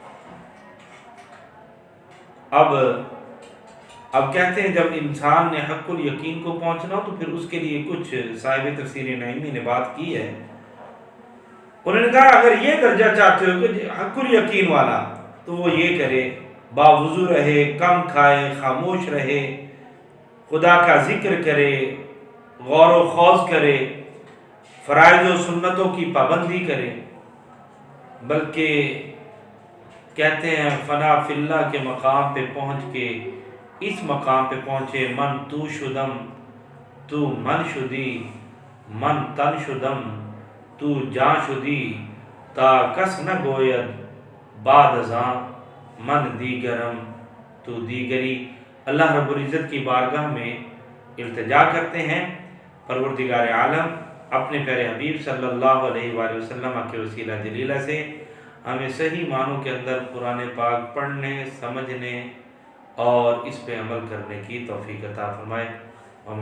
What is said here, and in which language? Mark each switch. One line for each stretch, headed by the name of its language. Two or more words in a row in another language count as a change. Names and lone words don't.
Urdu: اب کہتے ہیں جب انسان نے حق الیقین کو پہنچنا تو پھر اس کے لیے کچھ صاحب تفسیر نعیمی نے بات کی ہے، انہوں نے کہا اگر یہ درجہ چاہتے ہو کہ حق الیقین والا تو وہ یہ کرے، باوضو رہے، کم کھائے، خاموش رہے، خدا کا ذکر کرے، غور و خوض کرے، فرائض و سنتوں کی پابندی کرے، بلکہ کہتے ہیں
Arabic: فنا فی اللہ
Urdu: کے مقام پہ پہنچ کے اس مقام پہ پہنچے،
Persian: من تو شدم تو من شدی، من تن شدم تو جان شدی، تا کس نہ گوید بعد ازاں من دیگرم تو دیگری۔
Urdu: اللہ رب العزت کی بارگاہ میں التجا کرتے ہیں، پروردگار عالم اپنے پیارے حبیب
Arabic: صلی اللہ علیہ وآلہ وسلم
Urdu: کے وسیلہ جلیلہ سے ہمیں صحیح معنوں کے اندر قرآن پاک پڑھنے، سمجھنے اور اس پہ عمل کرنے کی توفیق عطا فرمائے۔